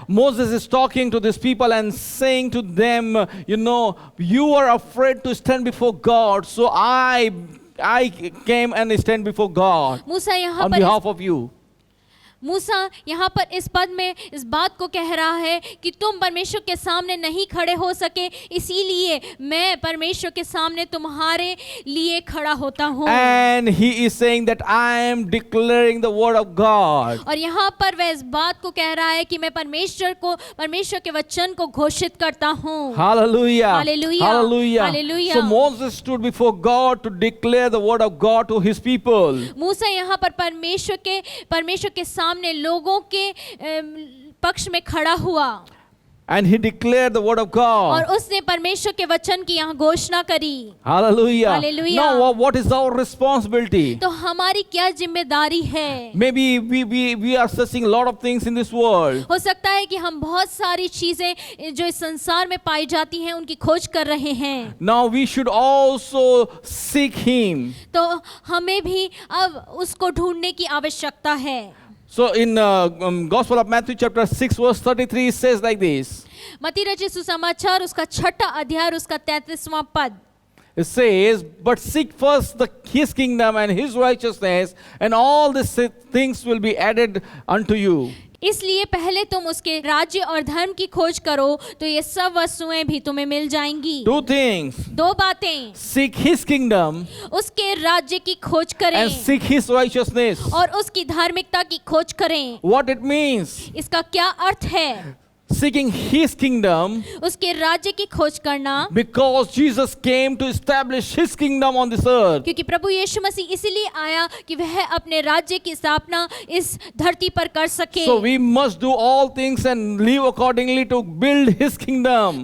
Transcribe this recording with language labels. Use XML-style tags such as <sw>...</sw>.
<en>Moses is talking to these people and saying to them, you are afraid to stand before God, so I came and stand before God</en> <hi>मूसा यहाँ</hi> <en>on</en> <hi>पर</hi> <en>behalf of you.</en> <hi>मूसा यहाँ पर इस पद में इस बात को कह रहा है कि तुम परमेश्वर के सामने नहीं खड़े हो सके, इसीलिए मैं परमेश्वर के सामने तुम्हारे लिए खड़ा होता हूँ।</hi> <en>And he is saying that I am declaring the word of God.</en> <hi>और यहाँ पर वह इस बात को कह रहा है कि मैं परमेश्वर के वचन को घोषित करता हूँ।</hi> <en>Hallelujah. Hallelujah. Hallelujah. Hallelujah. So Moses stood before God to declare the word of God to his people.</en> <hi>मूसा यहाँ पर परमेश्वर के सामने लोगों के पक्ष में खड़ा हुआ</hi> <en>And he declared the word of</en> <hi>और</hi> <en>God.</en> <hi>उसने परमेश्वर के वचन की यहाँ घोषणा करी।</hi> <en>Hallelujah. Hallelujah. Now what is our responsibility?</en> <hi>तो हमारी क्या जिम्मेदारी है?</hi> <en>Maybe we are searching a lot of things in this world.</en> <hi>हो सकता है कि हम बहुत सारी चीजें जो इस संसार में पाई जाती हैं उनकी खोज कर रहे हैं।</hi> <en>Now we should also seek him.</en> <hi>तो हमें भी अब उसको ढूंढने की आवश्यकता है।</hi> <en>So in Gospel of Matthew chapter 6 verse 33 it says like this.</en> <hi>मत्ती रचित सुसमाचार उसका 6वां अध्याय और उसका 33वां पद,</hi> <en>It says, but seek first his kingdom and his righteousness, and all these things will be added unto you.</en> <hi>इसलिए पहले तुम उसके राज्य और धर्म की खोज करो तो ये सब वस्तुएं भी तुम्हें मिल जाएंगी।</hi> <en>Two things.</en> <hi>2 बातें,</hi> <en>Seek his kingdom</en> <hi>उसके राज्य की खोज करें</hi> <en>and seek his righteousness.</en> <hi>और उसकी धार्मिकता की खोज करें।</hi> <en>What it means?</en> <hi>इसका क्या अर्थ है?</hi> <en>Seeking his kingdom,</en> <hi>उसके राज्य की खोज करना,</hi> <en>because Jesus came to establish his kingdom on this earth.</en> <hi>क्योंकि प्रभु यीशु मसीह इसीलिए आया कि वह अपने राज्य की स्थापना इस धरती पर कर सके।</hi> <en>So we must do all things and live accordingly to build his kingdom.</en>